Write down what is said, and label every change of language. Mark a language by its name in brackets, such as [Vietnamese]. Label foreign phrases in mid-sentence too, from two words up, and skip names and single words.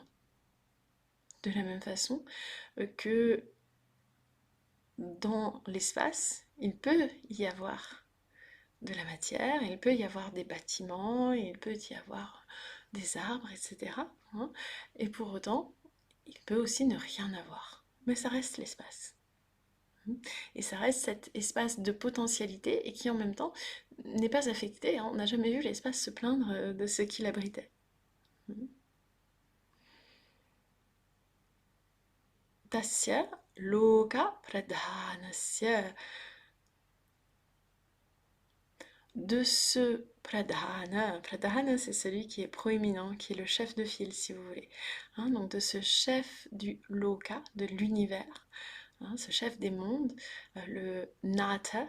[French] De la même façon que dans l'espace, il peut y avoir de la matière, il peut y avoir des bâtiments, il peut y avoir des arbres, etc. Et pour autant, il peut aussi ne rien avoir. Mais ça reste l'espace. Et ça reste cet espace de potentialité et qui en même temps n'est pas affecté. On n'a jamais vu l'espace se plaindre de ce qu'il abritait. [Sanskrit] तस्य लोक प्रधानस्य, [French] de ce pradhana. Pradhana, c'est celui qui est proéminent, qui est le chef de file, si vous voulez. Donc de ce chef du loka, de l'univers, ce chef des mondes, le Nata.